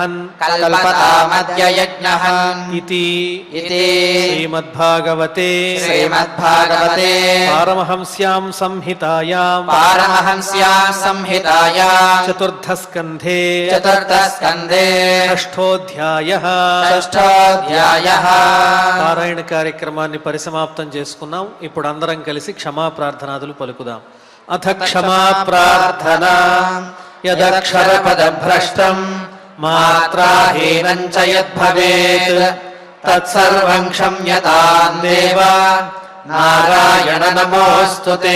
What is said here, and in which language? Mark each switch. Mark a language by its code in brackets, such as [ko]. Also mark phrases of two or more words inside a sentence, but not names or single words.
[sa] कल्पतामद्य यज्ञः इति श्रीमद्भागवते पारमहंस्यां संहितायां पारमहंस्यां संहितायां चतुर्थस्कन्धे षष्ठोऽध्यायः [te] పారాయణ కార్యక్రమాన్ని పరిసమాప్తం చేసుకున్నాం. ఇప్పుడు అందరం కలిసి క్షమా ప్రార్థనాదులు పలుకుదాం. [sa] అథ క్షమా ప్రార్థన యదక్షరపదభ్రష్టం మాత్రాహీనం చ యద్భవేత్ తత్సర్వం క్షమ్యతాం దేవ నారాయణ నమోऽస్తుతే.